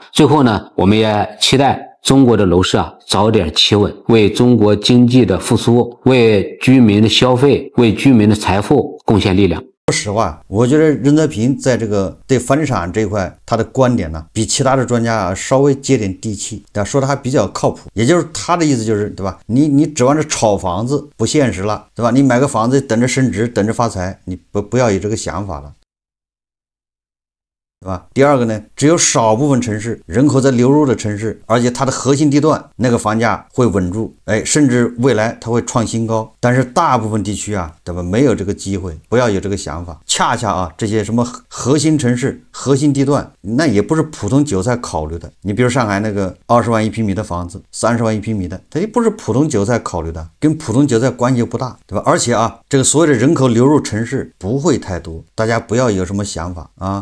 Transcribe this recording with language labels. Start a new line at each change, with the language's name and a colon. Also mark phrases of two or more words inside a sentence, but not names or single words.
Chinese: 最後呢，我們也期待中國的樓市啊早點企穩，為中國經濟的復甦，為居民的消費，為居民的財富貢獻力量。說實話，我覺得任澤平在這個對房地產這一塊，他的觀點呢，比其他的專家啊稍微接點地氣，但說的還比較靠譜。也就是他的意思就是，對吧？你指望着炒房子不現實了，對吧？你買個房子等着升值，等着發財，你不要有這個想法了。对吧？第二個呢，只有少部分城市人口在流入的城市，而且它的核心地段那個房價會穩住，甚至未來它會創新高。但是大部分地區啊，對吧？沒有這個機會，不要有這個想法。恰恰啊，這些什麼核心城市、核心地段，那也不是普通韭菜考慮的。你比如上海那個20萬一平米的房子，30萬一平米的，它也不是普通韭菜考慮的，跟普通韭菜關係不大，對吧？而且啊，這個所有的人口流入城市不會太多，大家不要有什麼想法啊。